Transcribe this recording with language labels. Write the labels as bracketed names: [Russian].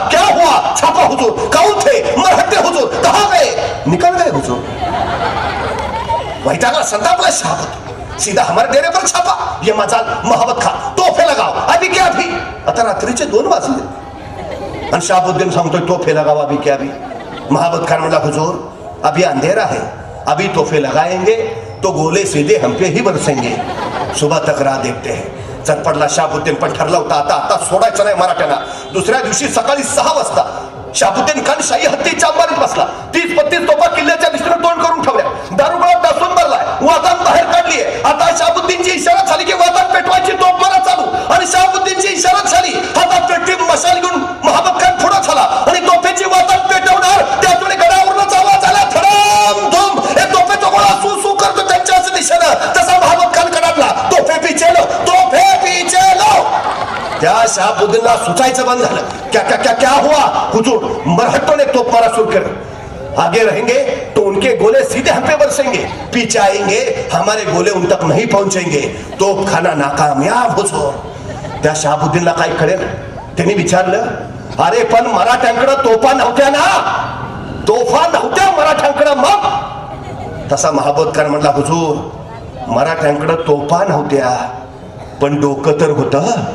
[Hindi] क्या हुआ. छापा हुजूर. कौन थे. मरहट्टे हुजूर. कहां गए. निकल गए हुजूर. [Marathi] वैतागला संतापला शाहबुद्दीन. [Hindi] सीधा हमारे डेरे पर छापा. ये मजाल महाबत खान तोफे लगाओ अभी क्या अभी. [Marathi] आता रात्रीचे 2 वाजले आणि शाहबुद्दीन सांगतोय [Hindi] तोफे लगाओ अभी क्या अभी. [Marathi] महाबत खान म्हणला [Hindi] हुजूर अभी अंधेरा है, अभी तोफे लगाएंगे तो गोले सीधे हम पे ही बरसेंगे, सुबह तक राह देखते हैं. [Marathi] चटपटला शाहबुद्दीन. पण ठरला होता आता सोडायचं नाही मराठ्यांना. दुसऱ्या दिवशी सकाळी 6 वाजता शाहबुद्दीन खान शाही हत्तीच्या अंबारीत बसला. 30-32 तोफा किल्ल्याच्या दिशेने तोंड करून ठेवल्या. दारुगोळा टासून भरलाय. वातान बाहेर काढलीये. आता शाहबुद्दीनची इशारा झाली की वातान पेटवायची. तोफ मारा चालू. आणि शाहबुद्दीनची इशारा झाली. हातात पेटली मशाल घेऊन महाबत खान पुढे झाला आणि तोफेची वातान पेटवणार. त्यातून गडावरूनच आवाज आला धडाम धूम. हे तोफेचा गोळा सू करतो त्यांच्याच दिशेनं. तसा महाबत खान कडाडला. [Hindi] तोफे पीछे लो, तोफे पीछे लो. [Marathi] त्या शाहबुद्दीनला सुचायचं बंद झालं. [Hindi] क्या हुआ हुजूर. मरहट्टों ने तोप मारा शुरू कर. आगे रहेंगे तो उनके गोले सीधे हम पे बरसेंगे, पीछे आएंगे हमारे गोले उन तक नहीं पहुंचेंगे. तोप खाना नाकामयाब हुजूर. [Marathi] त्या शाहबुद्दीनला काय कळेल. त्यांनी विचारलं अरे पण मराठ्यांकडे तोफा नव्हत्या ना. तोफा नव्हत्या मराठ्यांकडे. मग तसा महाबत खान म्हणला हुजूर मराठ्यांकडे तोफा नव्हत्या पण डोकं तर होतं.